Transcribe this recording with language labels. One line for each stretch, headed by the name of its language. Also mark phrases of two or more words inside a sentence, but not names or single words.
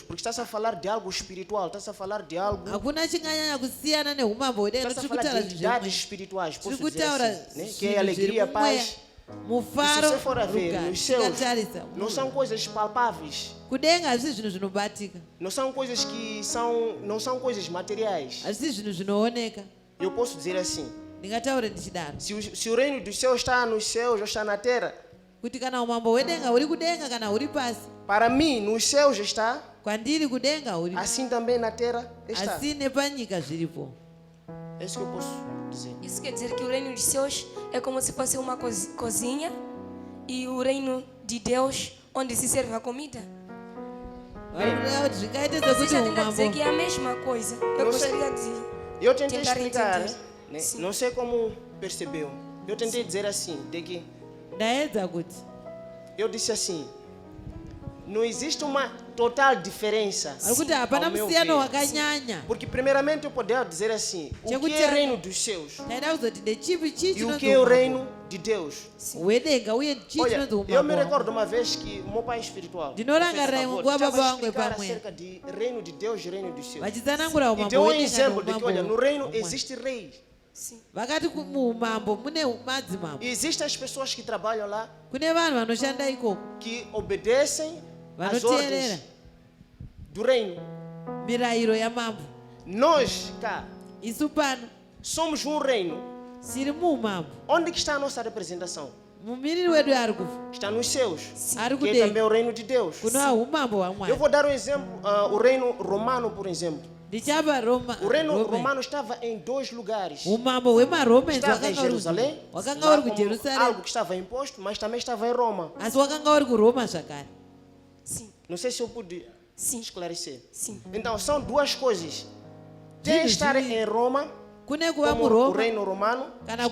Portuguese: Porque está-se a falar de algo espiritual, está-se a falar de algo,
Shona: hakuna chinganyanya kusiyana neumambo hwedenga.
Portuguese: está-se a
Shona: Tiri
Portuguese: falar
Shona: kutaura
Portuguese: de
Shona: zvinhu
Portuguese: entidades
Shona: zvimwe,
Portuguese: espirituais,
Shona: tiri
Portuguese: posso dizer
Shona: kutaura
Portuguese: assim, né? Que é
Shona: zvinhu zviri
Portuguese: alegria,
Shona: mumweya,
Portuguese: paz.
Shona: mufaro
Portuguese: E se você for a ver,
Shona: rugare.
Portuguese: nos céus,
Shona: Tikatarisa
Portuguese: não são coisas palpáveis.
Shona: kudenga hazvisi zvinhu zvinobatika,
Portuguese: Não são coisas que não são coisas materiais.
Shona: hazvisi zvinhu zvinooneka.
Portuguese: Eu posso dizer assim,
Shona: Ndingataure ndichidaro
Portuguese: se o reino dos céus está nos céus ou está na terra,
Shona: kuti kana umambo hwedenga huri kudenga kana huri pasi,
Portuguese: para mim, nos céus está,
Shona: kwandiri kudenga huri,
Portuguese: assim também na terra está.
Shona: asi nepanyika zviripo.
Portuguese: É isso que eu posso dizer. Isso quer dizer que o reino dos céus é como se fosse uma cozinha e o reino de Deus onde se serve a comida.
Shona: varikuda kuti zvingaite sekuti
Portuguese: Você já tenta dizer
Shona: umambo
Portuguese: que é a mesma coisa. Eu Não sei. gostaria de... Eu tentei Tentar explicar, entender. né? Sim. Não sei como percebeu. Eu tentei dizer assim, de que
Shona: ndaedza kuti
Portuguese: eu disse assim, não existe uma total diferença.
Shona: vari kuti hapana
Portuguese: ao meu
Shona: musiyano
Portuguese: ver.
Shona: wakanyanya.
Portuguese: Porque primeiramente eu poderia dizer assim, o que é o reino dos céus
Shona: taida kuzoti ndechipi chii
Portuguese: e o
Shona: chinonzi
Portuguese: que é o
Shona: umambo
Portuguese: reino de Deus.
Shona: hwedenga uye chii
Portuguese: Olha,
Shona: chinonzi
Portuguese: eu me
Shona: umambo
Portuguese: recordo uma vez que o meu pai espiritual
Shona: Ndinorangarira
Portuguese: fez favor,
Shona: nguva
Portuguese: estava
Shona: baba
Portuguese: a
Shona: vangu
Portuguese: explicar
Shona: pamwe.
Portuguese: acerca de reino de Deus e reino dos céus.
Shona: vachitsanangura
Portuguese: E
Shona: umambo
Portuguese: deu um
Shona: hwedenga
Portuguese: exemplo de que, olha, no
Shona: neumambo
Portuguese: reino
Shona: humwe.
Portuguese: existe rei. Sim.
Shona: vakati muumambo mune madzimambo
Portuguese: E existem as pessoas que trabalham lá,
Shona: kune vanhu vanoshanda ikoko
Portuguese: que obedecem às
Shona: vanoteerera
Portuguese: ordens do reino.
Shona: mirayiro yamambo.
Portuguese: Nós, cá,
Shona: Isu pano
Portuguese: somos um reino.
Shona: tiri muumambo.
Portuguese: Onde que está a nossa representação?
Shona: mumiriri wedu ari kufa
Portuguese: Está nos céus,
Shona: ari
Portuguese: que é também
Shona: kudenga
Portuguese: o reino de Deus.
Shona: kunowa umambo
Portuguese: Eu
Shona: hwamwari.
Portuguese: vou dar um exemplo, o reino romano, por exemplo.
Shona: ndichapa
Portuguese: O reino romano estava em dois lugares.
Shona: umambo hwemaromans
Portuguese: Estava em Jerusalém,
Shona: wakanga
Portuguese: lá
Shona: uri
Portuguese: como
Shona: kujerusarema
Portuguese: algo que estava imposto, mas também estava em Roma.
Shona: asi wakanga uri kuroma zvakare.
Portuguese: Sim. Não sei se eu pude Sim. esclarecer. Sim. Então, são duas coisas. Tem estar em Roma,
Shona: kune kuva
Portuguese: como o
Shona: muroma
Portuguese: reino romano,
Shona: kana kuti